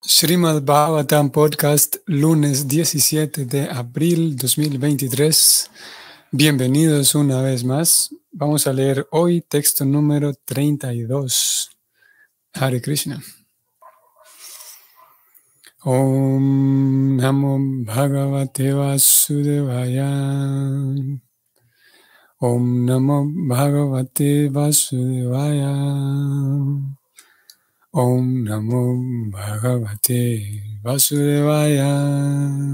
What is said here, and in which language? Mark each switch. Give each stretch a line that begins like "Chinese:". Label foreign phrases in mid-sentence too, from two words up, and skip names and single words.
Spanish: Srimad Bhagavatam Podcast, lunes 17 de abril 2023. Bienvenidos una vez más. Vamos a leer hoy texto número 32.
Sanskrit: Hare Krishna. Om Namo Bhagavate Vasudevaya. Om Namo Bhagavate Vasudevaya. Om Namo Bhagavate Vasudevaya.